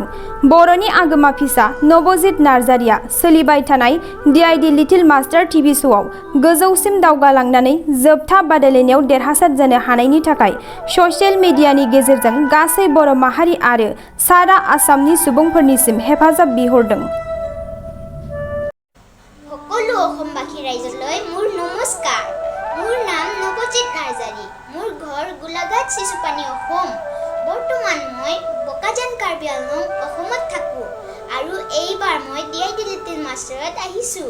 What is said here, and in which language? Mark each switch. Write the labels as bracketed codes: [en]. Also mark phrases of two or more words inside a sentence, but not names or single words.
[brx] बर'नि आगोमा फिसा नबजित नार्जारिया सोलिबाय थानाय DID लिटिल मास्टार टिभि श'आव गोजौसिम दावगालांनानै जोबथा बादायलायनायाव देरहासार जानो हानायनि थाखाय ससियेल मिडियानि गेजेरजों गासै बर' माहारि आरो सारा आसामनि सुबुंफोरनिसिम हेफाजाब बिहरदों। [as] সকলো অসমবাসী ৰাইজলৈ মোৰ নমস্কাৰ। মোৰ নাম নবজিত নাৰ্জাৰী। মোৰ ঘৰ গোলাঘাট চিচুপানী অসম। বৰ্তমান মই বকাজান কাৰ্বি আংলং অসমত থাকোঁ আৰু এইবাৰ মই DID লিটিল মাষ্টাৰত আহিছোঁ।